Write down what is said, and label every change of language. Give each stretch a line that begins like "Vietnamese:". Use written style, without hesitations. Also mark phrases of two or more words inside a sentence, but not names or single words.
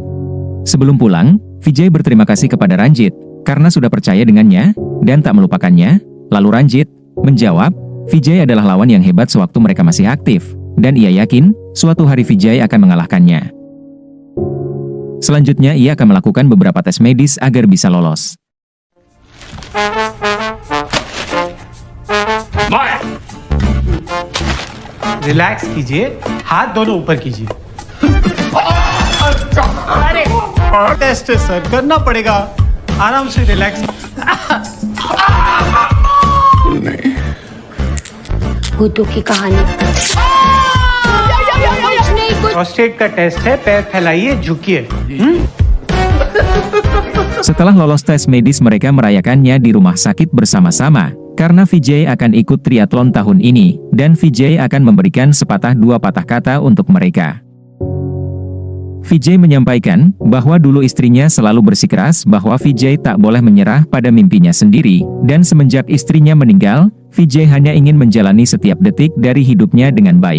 Indonesian: Sebelum pulang, Vijay berterima kasih kepada Ranjit, karena sudah percaya dengannya, dan tak melupakannya. Lalu Ranjit menjawab, Vijay adalah lawan yang hebat sewaktu mereka masih aktif, dan ia yakin, suatu hari Vijay akan mengalahkannya. Selanjutnya ia akan melakukan beberapa tes medis agar bisa lolos.
Hindi: रिलैक्स कीजिए, हाथ दोनों ऊपर कीजिए। टेस्ट है सर, करना पड़ेगा, आराम से रिलैक्स। नहीं, भूतों की कहानी। प्रोस्टेट का टेस्ट है, पैर फैलाइए, झुकिए।
Indonesian: Setelah lolos tes medis mereka merayakannya di rumah sakit bersama-sama, karena Vijay akan ikut triathlon tahun ini, dan Vijay akan memberikan sepatah dua patah kata untuk mereka. Vijay menyampaikan bahwa dulu istrinya selalu bersikeras bahwa Vijay tak boleh menyerah pada mimpinya sendiri, dan semenjak istrinya meninggal, Vijay hanya ingin menjalani setiap detik dari hidupnya dengan baik.